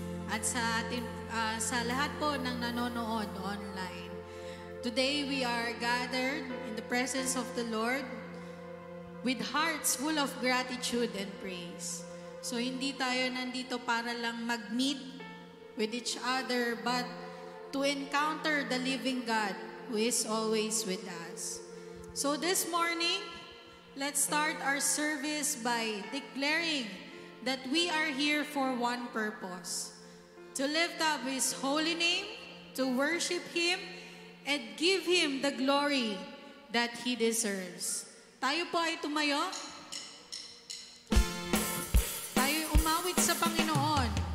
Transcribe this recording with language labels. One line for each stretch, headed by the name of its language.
Filipino: At sa lahat po ng nanonood online.
English: Today, we are gathered in the presence of the Lord with hearts full of gratitude and praise. So,
Filipino: hindi tayo nandito para lang mag-meet
English: with each other, but to encounter the living God who is always with us. So, this morning, let's start our service by declaring that we are here for one purpose: to lift up His holy name, to worship Him, and give Him the glory that He deserves.
Filipino: Tayo po ay tumayo. Tayo umawit sa Panginoon.